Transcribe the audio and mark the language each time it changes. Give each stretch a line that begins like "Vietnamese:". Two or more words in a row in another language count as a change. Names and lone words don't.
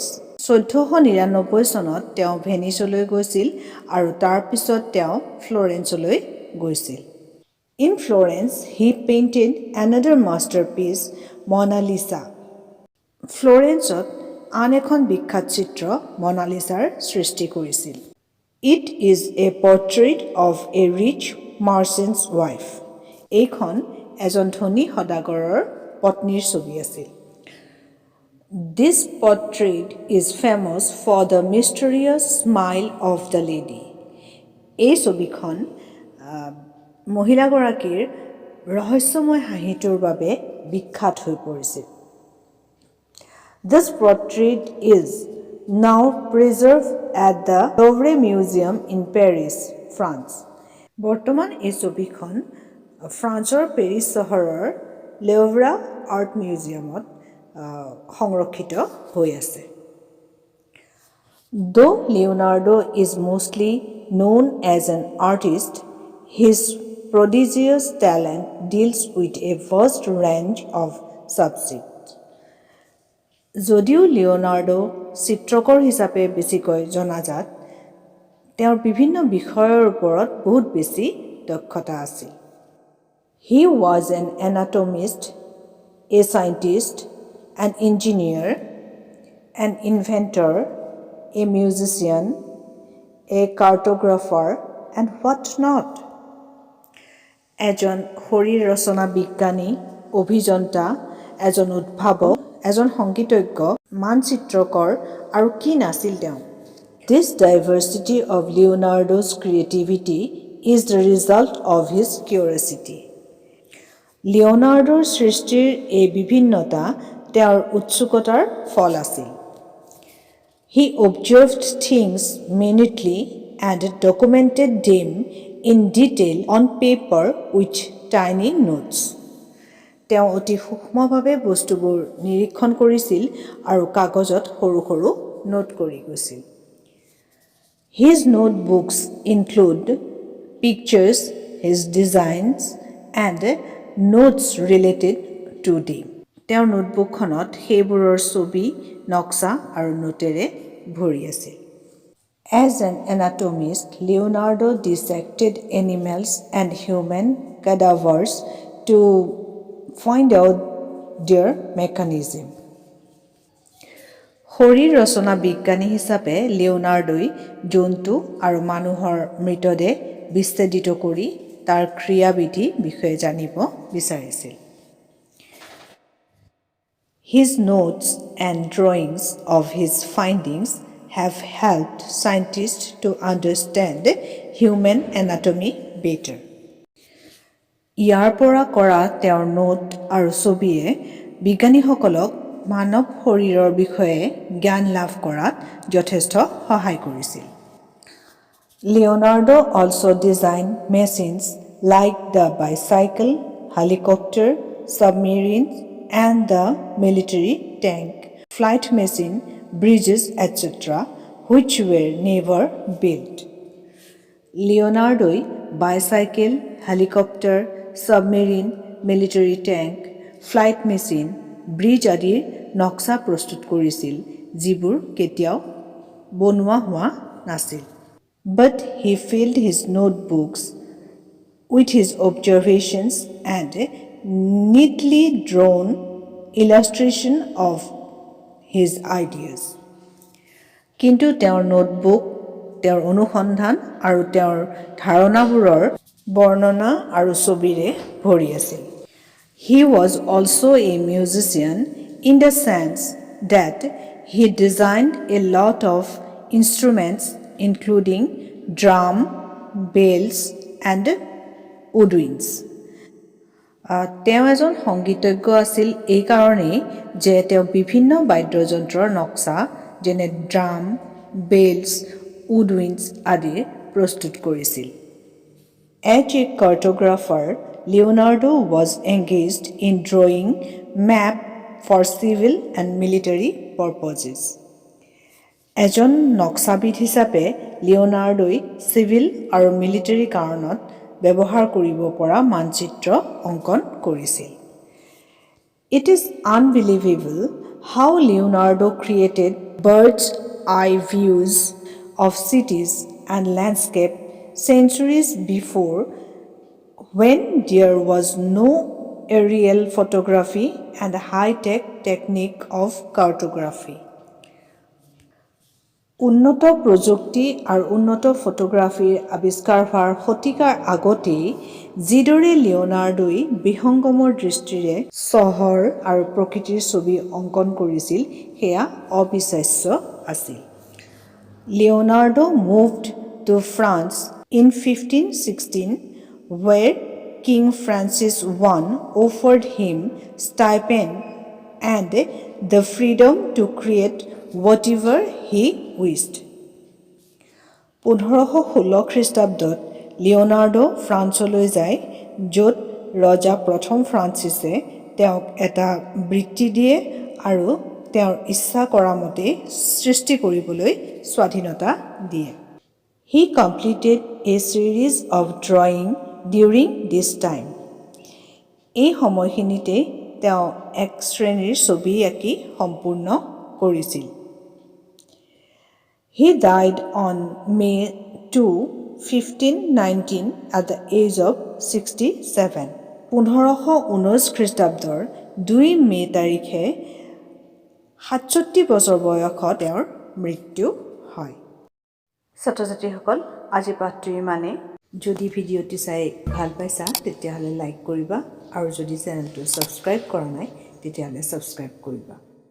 Assamese: 1499 চনত তেওঁ ভেনিছলৈ গৈছিল আৰু তাৰ পিছত তেওঁ ফ্লৰেন্সলৈ গৈছিল।
English: In Florence, he painted another masterpiece, Monalisa.
Assamese: ফ্লৰেন্সত আন এখন বিখ্যাত চিত্ৰ মনালিছাৰ সৃষ্টি কৰিছিল।
English: It is a portrait of a rich merchant's wife.
Assamese: এইখন এজন ধনী সদাগৰৰ পত্নীৰ ছবি আছিল।
English: This portrait is famous for the mysterious smile of the lady.
Assamese: এই ছবিখন মহিলাগৰাকীৰ ৰহস্যময় হাঁহিটোৰ বাবে বিখ্যাত হৈ পৰিছিল।
English: This portrait is now preserved at the Louvre Museum in Paris, France.
Assamese: বৰ্তমান এই ছবিখন ফ্ৰান্সৰ পেৰিছ চহৰৰ লেওভ্ৰা আৰ্ট মিউজিয়ামত সংৰক্ষিত হৈ আছে।
English: Though Leonardo is mostly known as an artist, his prodigious talent deals with a vast range of subjects.
Assamese: যদিও লিওনাৰ্ডো চিত্ৰকৰ হিচাপে বেছিকৈ জনাজাত, তেওঁৰ বিভিন্ন বিষয়ৰ ওপৰত বহুত বেছি দক্ষতা আছিল।
English: He was an anatomist, a scientist, an engineer, an inventor, a musician, a cartographer, and what not.
Assamese: এজন শৰীৰ ৰচনা বিজ্ঞানী, অভিযন্তা, এজন উদ্ভাৱক, এজন সংগীতজ্ঞ, মানচিত্ৰকৰ আৰু কি নাছিল তেওঁ।
English: This diversity of Leonardo's creativity is the result of his curiosity.
Assamese: লিওনাৰ্ডোৰ সৃষ্টিৰ এই বিভিন্নতা তেওঁৰ উৎসুকতাৰ ফল আছিল।
English: He observed things minutely and documented them in detail on paper with tiny notes.
Assamese: তেওঁ অতি সূক্ষ্মভাৱে বস্তুবোৰ নিৰীক্ষণ কৰিছিল আৰু কাগজত সৰু সৰু নোট কৰি গৈছিল।
English: His notebooks include pictures, his designs, and notes related to them.
Assamese: তেওঁৰ নোটবুকখনত সেইবোৰৰ ছবি, নক্সা আৰু নোটেৰে ভৰি আছিল।
English: As an anatomist, Leonardo dissected animals and human cadavers to find out their mechanism.
Assamese: শৰীৰ ৰচনা বিজ্ঞানী হিচাপে লিওনাৰ্ডোই জন্তু আৰু মানুহৰ মৃতদেহ বিচ্ছেদিত কৰি তাৰ ক্ৰিয়াবিধি বিষয়ে জানিব বিচাৰিছিল।
English: His notes and drawings of his findings have helped scientists to understand human anatomy better.
Assamese: ইয়াৰ পৰা কৰা তেওঁৰ নোট আৰু ছবিয়ে বিজ্ঞানীসকলক মানৱ শৰীৰৰ বিষয়ে জ্ঞান লাভ কৰাত যথেষ্ট সহায় কৰিছিল।
English: Leonardo also designed machines like the bicycle, helicopter, submarines, and the military tank, flight machine, bridges, etc., which were never built.
Assamese: Leonardo
English: bicycle, helicopter, submarine, military tank, flight machine, bridge
Assamese: আদিৰ নক্সা প্ৰস্তুত কৰিছিল যিবোৰ কেতিয়াও বনোৱা হোৱা নাছিল.
English: But he filled his notebooks with his observations and neatly drawn illustration of his ideas.
Assamese: কিন্তু তেওঁৰ নোটবুক, তেওঁৰ অনুসন্ধান আৰু তেওঁৰ ধাৰণাবোৰৰ বৰ্ণনা আৰু ছবিৰে ভৰি আছিল.
English: He was also a musician in the sense that he designed a lot of instruments including drum, bells, and woodwinds.
Assamese: তেওঁ এজন সংগীতজ্ঞ আছিল এই কাৰণেই যে তেওঁ বিভিন্ন বাদ্যযন্ত্ৰৰ নক্সা যেনে
English: drum, bells, woodwinds
Assamese: আদি প্ৰস্তুত কৰিছিল.
English: As a cartographer, Leonardo was engaged in drawing maps for civil and military purposes.
Assamese: এজন নক্সাবিদ হিচাপে লিঅ'নাৰ্ডোই চিভিল আৰু মিলিটাৰী কাৰণত ব্যৱহাৰ কৰিব পৰা মানচিত্ৰ অংকন কৰিছিল.
English: It is unbelievable how Leonardo created bird's eye views of cities and landscape centuries before, when there was no aerial photography and high-tech technique of cartography.
Assamese: উন্নত প্ৰযুক্তি আৰু উন্নত ফটোগ্ৰাফিৰ আৱিষ্কাৰ হোৱাৰ শতিকাৰ আগতেই যিদৰে লিঅ'নাৰ্ডোই বিহংগমৰ দৃষ্টিৰে চহৰ আৰু প্ৰকৃতিৰ ছবি অংকন কৰিছিল সেয়া অবিশ্বাস্য আছিল.
English: Leonardo moved to France in 1516, where King Francis I offered him stipend and the freedom to create whatever he wished.
Assamese: 1516 খ্ৰীষ্টাব্দত লিঅ'নাৰ্ডো ফ্ৰান্সলৈ যায়, য'ত ৰজা প্ৰথম ফ্ৰান্সিছে তেওঁক এটা বৃত্তি দিয়ে আৰু তেওঁৰ ইচ্ছা কৰা মতে সৃষ্টি কৰিবলৈ স্বাধীনতা দিয়ে.
English: He completed a series of drawing during this time.
Assamese: এই সময়খিনিতে তেওঁ এক শ্ৰেণীৰ ছবি আঁকি সম্পূৰ্ণ কৰিছিল.
English: He died on May 2, 1519 at the age of 67.
Assamese: 1519 খ্ৰীষ্টাব্দৰ 2 মে তাৰিখে 67 বছৰ বয়সত তেওঁৰ মৃত্যু হয়. ছাত্ৰ-ছাত্ৰীসকল, আজি পাঠটো ইমানে. যদি ভিডিঅ'টি চাই ভাল পাইছা তেতিয়াহ'লে লাইক কৰিবা আৰু যদি চেনেলটো ছাবস্ক্ৰাইব কৰা নাই তেতিয়াহ'লে ছাবস্ক্ৰাইব কৰিবা.